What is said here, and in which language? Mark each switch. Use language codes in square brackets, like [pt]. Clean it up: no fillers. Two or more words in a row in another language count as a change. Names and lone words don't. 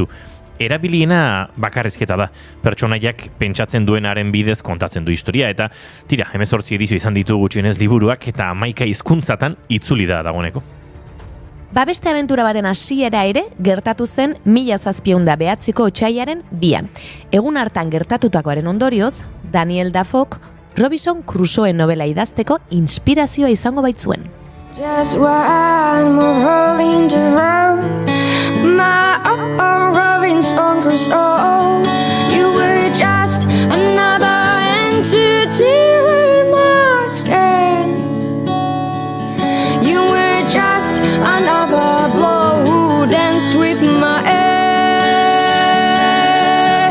[eu] Erabiliena bakarrizketa da, pertsonaiak pentsatzen duenaren bidez kontatzen du historia, eta tira, 18 edizio izan ditu gutxienez liburuak eta 11 hizkuntzatan itzuli da dagoeneko. Beste abentura baten hasiera ere gertatu zen 1709ko otsailaren 2an. Egun hartan gertatutakoaren ondorioz, Daniel Defoek Robinson Crusoe novela idazteko inspirazioa izango baitzuen. [en] Just one more rolling the road, my Robinson Crusoe. You were just another entity in my skin. You were just another blow who danced with my air.